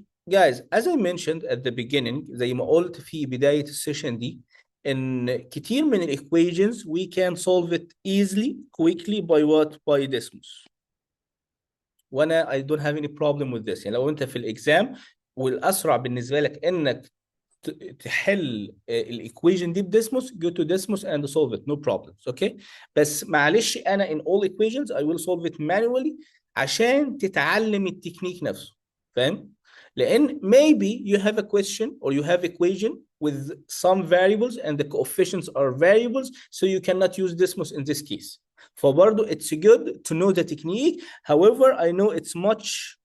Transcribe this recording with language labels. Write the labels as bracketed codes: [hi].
[en] Guys, as I mentioned at the beginning, [ar] زي ما قلت في بداية السيشن دي, [en] in [ar] كتير من [en] equations we can solve it easily, quickly by what? By Desmos. وانا I don't have any problem with this. [ar] يعني لو انت في الاكزام والاسرع بالنسبه لك انك تحل الايكويشن دي بديسموس, [en] go to Desmos and solve it, no problems, [ar] okay. بس معلش انا [en] in all equations I will solve it manually [ar] عشان تتعلم التكنيك نفسه, فاهم؟ [en] لان maybe you have a question or you have equation with some variables and the coefficients are variables, so you cannot use Desmos in this case. [ar] فبرضه [en] it's good to know the technique. However, I know it's much